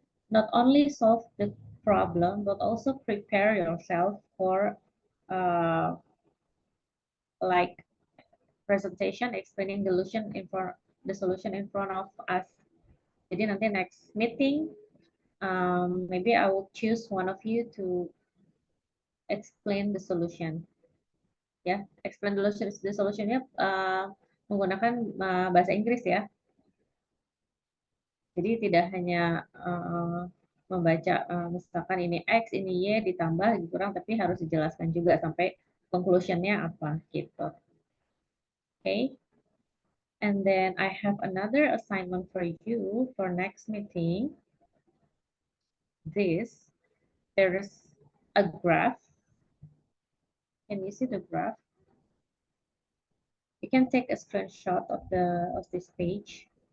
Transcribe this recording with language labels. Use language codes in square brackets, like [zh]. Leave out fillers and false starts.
[en] Not only solve the problem, but also prepare yourself for like presentation explaining the solution in front of us. [id] Jadi nanti [en] next meeting, maybe I will choose one of you to explain the solution. [id] Ya, [en] explain the [id] solutionnya menggunakan bahasa Inggris ya. Jadi tidak hanya membaca misalkan ini X, ini Y ditambah dikurang, tapi harus dijelaskan juga sampai conclusionnya apa gitu. [en] Okay. And then I have another assignment for you for next meeting. There is a graph. Can you see the graph? You can take a screenshot of this page.